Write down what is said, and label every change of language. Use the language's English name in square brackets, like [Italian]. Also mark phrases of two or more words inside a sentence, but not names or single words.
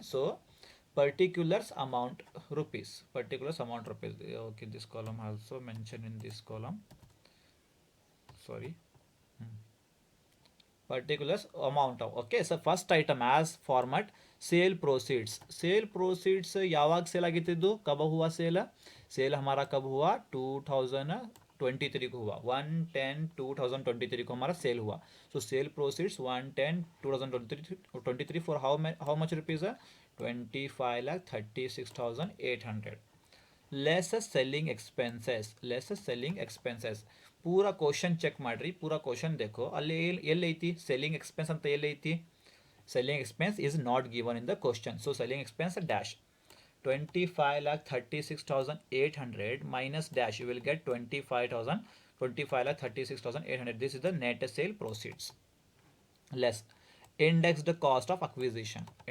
[English] So particulars amount rupees, okay, this column also mentioned in this column, sorry, particulars amount of. Okay, so first item as format sale proceeds. sale proceeds [Kannada] ಯಾವಾಗ ಸೇಲ್ ಆಗಿತ್ತು, [Hindi] कब हुआ सेल? सेल हमारा कब हुआ? 2023 को हुआ. 1/10/2023 को हमारा सेल हुआ. [English] so sale proceeds 1/10/2023 for how much rupees? 25,36,800. less selling expenses. [Hindi] पूरा क्वेश्चन [Kannada] ಚೆಕ್ ಮಾಡ್ರಿ, [Hindi] पूरा क्वेश्चन देखो, [Kannada] ಅಲ್ಲಿ ಎಲ್ಲೈತಿ [English] selling expense [Kannada] ಅಂತ ಎಲ್ಲೈತಿ? [English] Selling expense is not given in the question. So selling expense dash 25,36,800 minus dash, you will get 25,36,800. This is the net sale proceeds. Less indexed cost of acquisition.